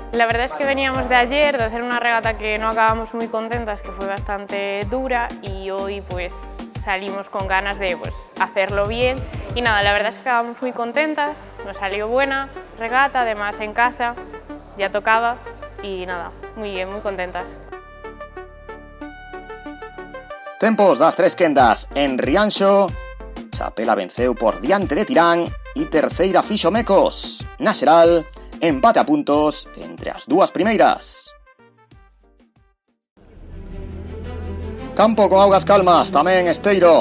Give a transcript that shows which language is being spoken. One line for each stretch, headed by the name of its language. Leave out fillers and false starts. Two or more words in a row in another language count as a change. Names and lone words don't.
Spanish: La verdad es que veníamos de ayer, de hacer una regata que no acabamos muy contentas, que fue bastante dura y hoy pues salimos con ganas de hacerlo bien y nada, la verdad es que acabamos muy contentas, nos salió buena regata, además en casa, ya tocaba y nada, muy bien, muy contentas.
Galician: Tempos das tres quendas en Rianxo, Chapela venceu por diante de Tirán e terceira fixo Mecos. Na xeral, empate a puntos entre as dúas primeiras. Campo con augas calmas, tamén Esteiro.